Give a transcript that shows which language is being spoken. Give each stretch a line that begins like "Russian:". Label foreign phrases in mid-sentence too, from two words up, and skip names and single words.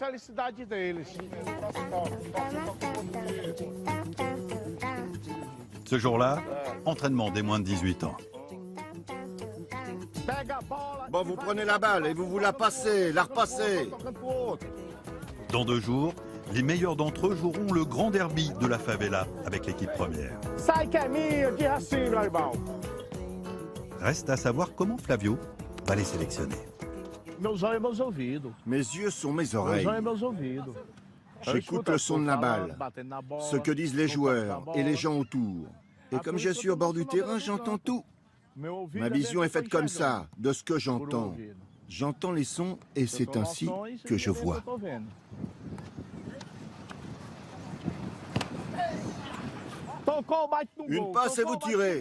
French: Ce jour-là, entraînement des moins de 18 ans. Bon, vous prenez la balle et vous la passez, la repassez. Dans 2 jours, les meilleurs d'entre eux joueront le grand derby de la favela avec l'équipe première.
Portuguese: Sai que é minha, de racinho, rival.
French: Reste à savoir comment Flavio va les sélectionner.
Portuguese: Meus olhos e meus ouvidos.
French: Mes yeux sont mes
Portuguese: Meus
French: oreilles.
Portuguese: olhos e meus ouvidos.
French: J'écoute le son de la balle, ce que disent les joueurs et les gens autour. Et comme je suis au bord du terrain, j'entends tout. Ma vision est faite comme ça, de ce que j'entends. J'entends les sons et c'est ainsi que je vois. Une passe et vous tirez.